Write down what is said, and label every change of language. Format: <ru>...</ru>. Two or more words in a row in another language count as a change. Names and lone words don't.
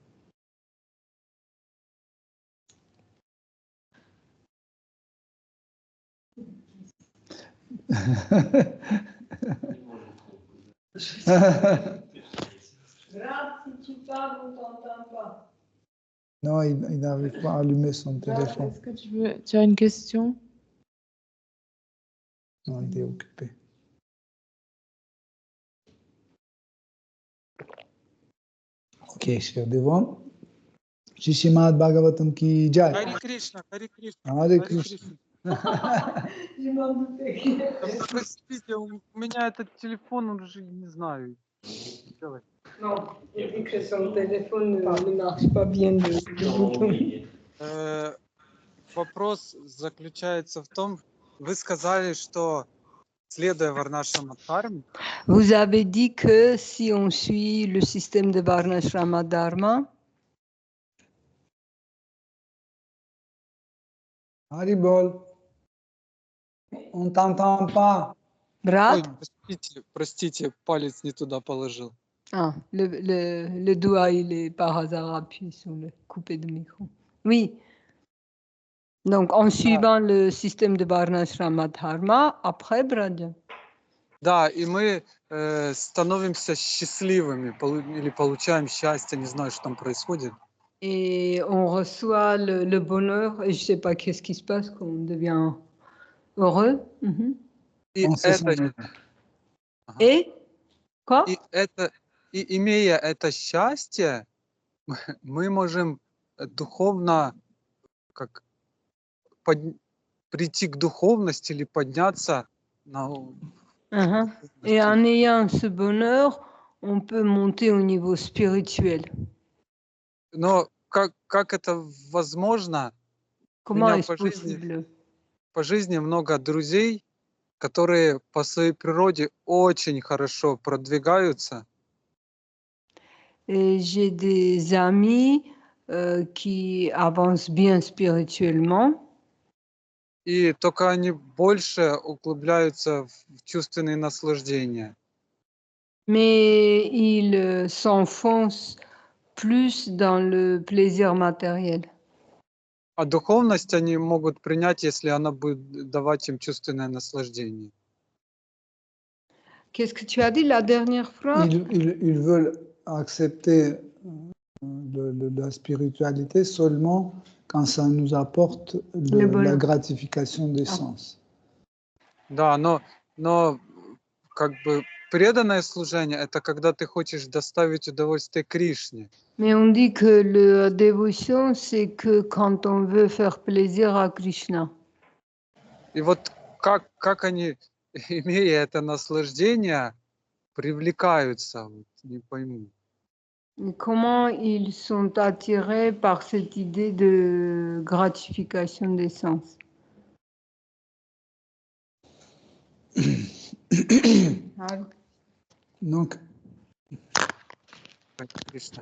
<fr>Grave, si tu parles, on ne t'entend pas. Non, il n'arrive pas à allumer son téléphone. Est-ce que tu as une question? Non, il est occupé. Ok, chers dévots.</fr> <hi>श्री श्रीमद् भागवतम् की जय.</hi> <ru>Хари Кришна, Хари Кришна.</ru> <fr>Hare Krishna. Je m'en doutais.</fr> <ru>Простите, у меня этот телефон, он уже не знаю. Делать.</ru> <fr>Non, il dit que son téléphone ne marche pas bien de bouton.</fr> <ru>Вопрос заключается в том, вы сказали, что следуя Варнашрама Дхарме,</ru> <fr>Vous avez dit que si on suit le système de Varnashrama Dharma, Haribol. On t'entend pas. Brat,</fr> <ru>Ой, простите, палец не туда положил.</ru> <fr>ah, le doigt, il est par hasard appuyé sur le coupé de micro. Oui. Donc, en suivant le système de Varnashrama Dharma, après Bradya.</fr> <ru>Да, и мы становимся счастливыми или получаем счастье, не знаю, что там происходит.</ru> <fr>Et on reçoit le bonheur, et je ne sais pas qu'est-ce qui se passe quand on devient heureux. Mhm.</fr> <ru>И</ru> <fr>On se sent</fr> <ru>это,</ru> <fr>Et quoi?</fr> <ru>и имея это счастье, мы можем духовно как прийти к духовности или подняться на</ru> <fr>Et en ayant ce bonheur, on peut monter au niveau spirituel.</fr> <ru>Но как это возможно?</ru> <fr>Comment</fr> <ru>меня</ru> <fr>est-ce possible?</fr> <ru>по жизни много друзей, которые по своей природе очень хорошо продвигаются.</ru> <fr>Et j'ai des amis qui avancent bien spirituellement.</fr> <ru>И только они больше углубляются в чувственные наслаждения.</ru> <fr>Mais ils s'enfoncent plus dans le plaisir matériel.</fr> <ru>А духовность они могут принять, если она будет давать им чувственное наслаждение.</ru> <fr>Qu'est-ce que tu as dit la dernière phrase? Ils veulent accepter la spiritualité seulement quand ça nous apporte la gratification des sens.</fr> <ru>Да, но как бы преданное служение – это когда ты хочешь доставить удовольствие Кришне.</ru> <fr>Mais on dit que la dévotion, c'est que quand on veut faire plaisir à Krishna.</fr> <ru>И вот как они, имея это наслаждение, привлекаются, вот, не пойму.</ru> <fr>Et comment ils sont attirés par cette idée de gratification des sens? Donc,</fr> <ru>Кришна.</ru>